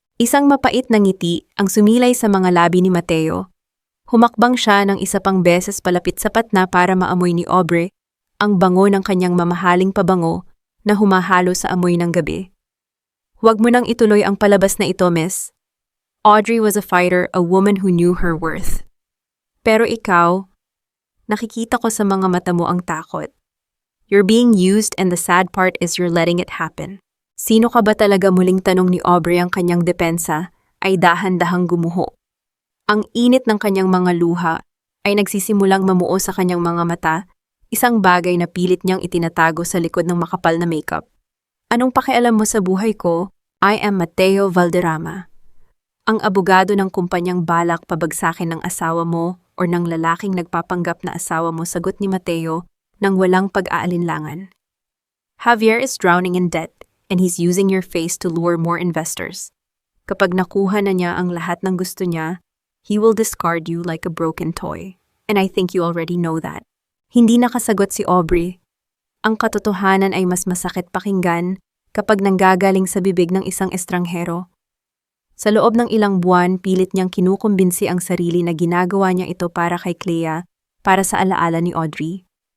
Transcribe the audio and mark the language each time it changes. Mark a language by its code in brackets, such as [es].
[tl] Isang mapait na ngiti ang sumilay sa mga labi ni Mateo. Humakbang siya ng isa pang beses palapit sapat na para maamoy ni Aubrey ang bango ng kanyang mamahaling pabango na humahalo sa amoy ng gabi. "Huwag mo nang ituloy ang palabas na ito, miss. [en] Audrey was a fighter, a woman who knew her worth. [tl] Pero ikaw, nakikita ko sa mga mata mo ang takot. [en] You're being used and the sad part is you're letting it happen." [tl] "Sino ka ba talaga?" muling tanong ni Aubrey, ang kanyang depensa ay dahan-dahang gumuho. Ang init ng kanyang mga luha ay nagsisimulang mamuo sa kanyang mga mata, isang bagay na pilit niyang itinatago sa likod ng makapal na makeup. Anong pakialam mo sa buhay ko? [en] I am Mateo Valderrama. [tl] Ang abogado ng kumpanyang balak pabagsakin ng asawa mo o ng lalaking nagpapanggap na asawa mo, sagot ni Mateo nang walang pag-aalinlangan. [en] Javier is drowning in debt and he's using your face to lure more investors. [tl] Kapag nakuha na niya ang lahat ng gusto niya, [en] he will discard you like a broken toy. And I think you already know that. [tl] Hindi nakasagot si Aubrey. Ang katotohanan ay mas masakit pakinggan kapag nanggagaling sa bibig ng isang estranghero. Sa loob ng ilang buwan, pilit niyang kinukumbinsi ang sarili na ginagawa niya ito para kay Clea, para sa alaala ni Audrey.